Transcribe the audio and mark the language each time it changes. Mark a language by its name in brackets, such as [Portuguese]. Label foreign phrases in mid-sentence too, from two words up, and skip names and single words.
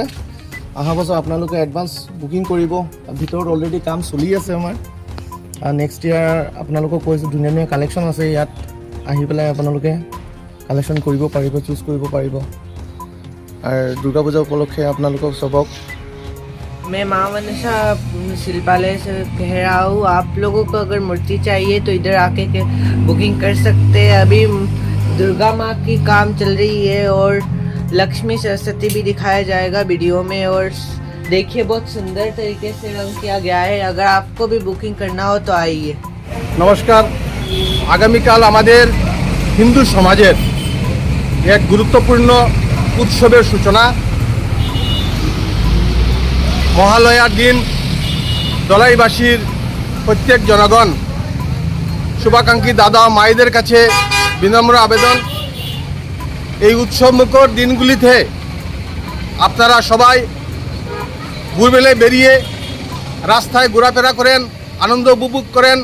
[Assamese] অহা বছৰ আপোনালোকে এডভান্স বুকিং কৰিব। ভিতৰত অলৰেডি কাম চলি আছে আমাৰ। আৰু [English] next year [Assamese] আপোনালোকক কৈছোঁ ধুনীয়া ধুনীয়া কালেকশ্যন আছে। ইয়াত আহি পেলাই আপোনালোকে কালেকশ্যন কৰিব পাৰিব, চুজ কৰিব পাৰিব। আৰু দুৰ্গা পূজা উপলক্ষে আপোনালোকক চবক। [Hindi] मैं माँ मनसा शिल्पालय से कह रहा हूँ, आप लोगों को अगर मूर्ति चाहिए तो इधर आके के बुकिंग कर सकते हैं। अभी दुर्गा माँ की काम चल रही है और लक्ष्मी सरस्वती भी दिखाया जाएगा वीडियो में। और देखिए बहुत सुंदर तरीके से रंग किया गया है। अगर आपको भी बुकिंग करना हो तो आइए। [Bangla] নমস্কার। আগামীকাল আমাদের হিন্দু সমাজের এক গুরুত্বপূর্ণ উৎসবের সূচনা। মহালয়ার দিন দলাইবাসীর প্রত্যেক জনগণ, শুভাকাঙ্ক্ষী দাদা মায়েদের কাছে বিনম্র আবেদন, এই উৎসবমুখর দিনগুলিতে আপনারা সবাই ভোরবেলায় বেরিয়ে রাস্তায় ঘোরাফেরা করেন, আনন্দ উপভোগ করেন।